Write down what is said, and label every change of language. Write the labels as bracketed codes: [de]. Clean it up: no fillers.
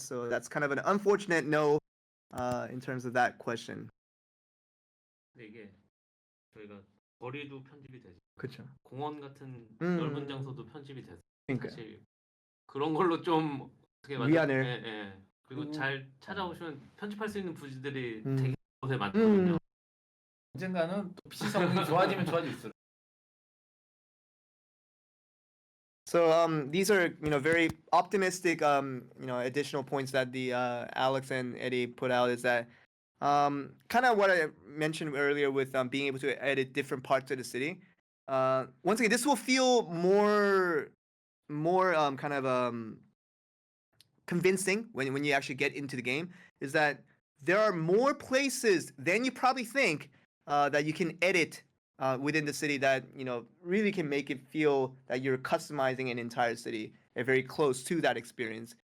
[en] So that's kind of an unfortunate no in terms of that question. [ko] 근데 이게 저희가 거리도 편집이 되죠. 그렇죠. 공원 같은 넓은 장소도 편집이 돼서 그러니까요. 사실 그런 걸로 좀 어떻게 말하죠? 위안을. 예. 그리고 잘 찾아보시면 편집할 수 있는 부지들이 되게 곳에 많거든요. 음. 언젠가는 또 PC 성능이 좋아지면 좋아질수록. [en] So these are very optimistic additional points that the Alex and Eddie put out, is that kind of what I mentioned earlier with being able to edit different parts of the city. Once again, this will feel more kind of convincing when you actually get into the game, is that there are more places than you probably think that you can edit within the city, that really can make it feel that you're customizing an entire city and very close to that experience.